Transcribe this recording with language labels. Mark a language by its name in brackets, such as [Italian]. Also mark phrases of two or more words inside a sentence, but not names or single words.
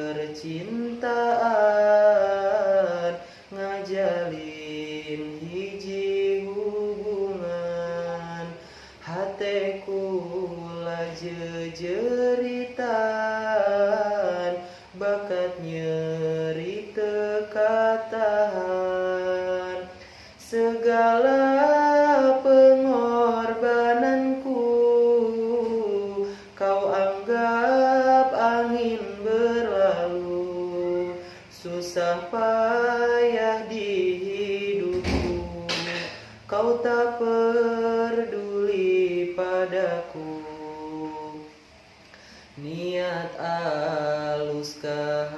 [Sundanese] percintaan ngajalin hiji hubungan, hate kula jejeritan bakat nyeri teu katahan, segala [Indonesian] pengorbananku kau anggap angin berlalu, susah payah di hidupku kau tak peduli padaku, [Sundanese] niat alus